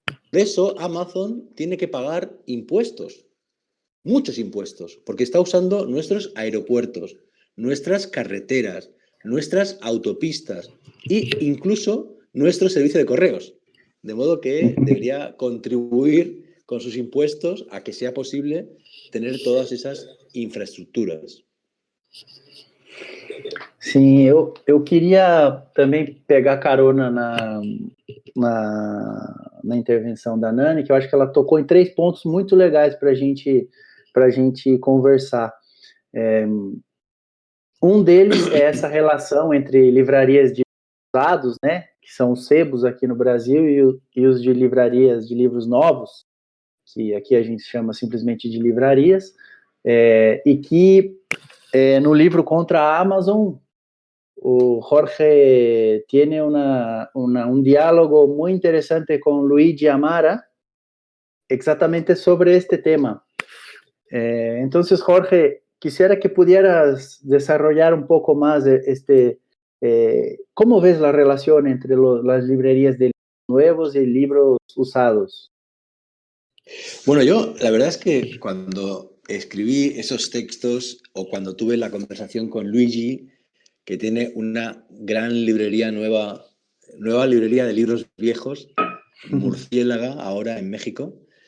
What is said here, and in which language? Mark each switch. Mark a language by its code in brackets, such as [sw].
[es] De eso, Amazon tiene que pagar impuestos, muchos impuestos, porque está usando nuestros aeropuertos, nuestras carreteras, nuestras autopistas e incluso nuestro servicio de correos. De modo que debería contribuir con sus impuestos a que sea posible tener todas esas infraestructuras. [pt] Sim, eu queria também pegar carona na intervenção da Nani, que eu acho que ela tocou em 3 pontos muito legais para a gente conversar. Um deles é essa relação entre livrarias de usados, né, que são os sebos aqui no Brasil, e os de livrarias de livros novos, que aqui a gente chama simplesmente de livrarias, e que no livro contra a Amazon, o Jorge [es] tiene un diálogo muy interesante con Luigi Amara exactamente sobre este tema. Entonces, Jorge, quisiera que pudieras desarrollar un poco más ¿cómo ves la relación entre las librerías de libros nuevos y libros usados? Bueno, yo la verdad es que cuando escribí esos textos o cuando tuve la conversación con Luigi, que tiene una gran librería nueva librería de libros viejos, Murciélaga, ahora en México.